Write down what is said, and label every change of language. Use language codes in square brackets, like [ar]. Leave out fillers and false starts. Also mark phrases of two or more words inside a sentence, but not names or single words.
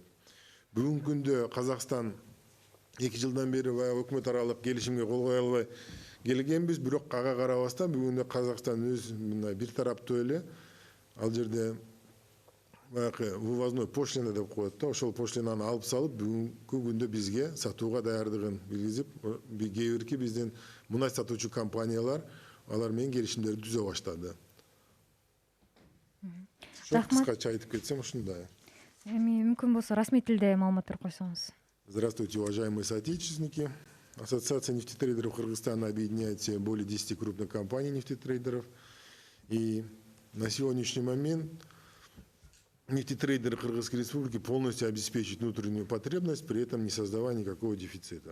[ky] Бүгүнкү күндө Казакстан 2 жылдан бери баягы өкмөт аралык келишимге кол кое албай келгенбиз, бирок ага карабастан бүгүндө Казакстан өз мына бир тараптуу эле ал жерде баягы [ru] вывозной пошлина [ky] деп коет да, ошол пошлинаны алып салып, бүгүнкү күндө бизге сатууга даярдыгын билгизип, кээ бирки биздин мунай сатуучу компаниялар алар менен келишимдерди түзө баштады. Кыскача айтып кетсем ушундай. Эми мүмкүн болсо расмий тилде маалымат берип койсоңуз. [ru] Здравствуйте, уважаемые соотечественники. Ассоциация нефтетрейдеров Кыргызстана объединяет в себе более 10 крупных компаний нефтетрейдеров. И на сегодняшний момент нефтетрейдеры Кыргызской Республики полностью обеспечивают внутреннюю потребность, при этом не создавая никакого дефицита.